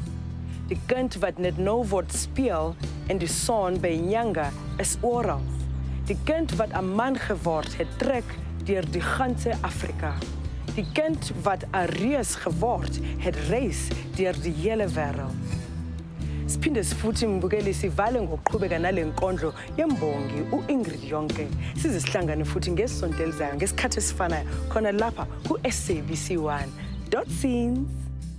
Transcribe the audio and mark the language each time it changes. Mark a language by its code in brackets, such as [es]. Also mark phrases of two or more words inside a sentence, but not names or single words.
[af] Die kind wat net nou word speel en die son by Nyanga is oral. Die kind wat 'n man geword het trek deur die ganse Afrika. Die kind wat 'n reus geword het reis deur die hele wêreld. [zu] Siphinde futhi mbukele sivale ngokuqhubeka nale nkondlo yembongi uIngrid Yonke. Sizisihlangane futhi ngesonto elizayo ngesikhathi esifanayo khona lapha ku-SABC1. [en] Scenes.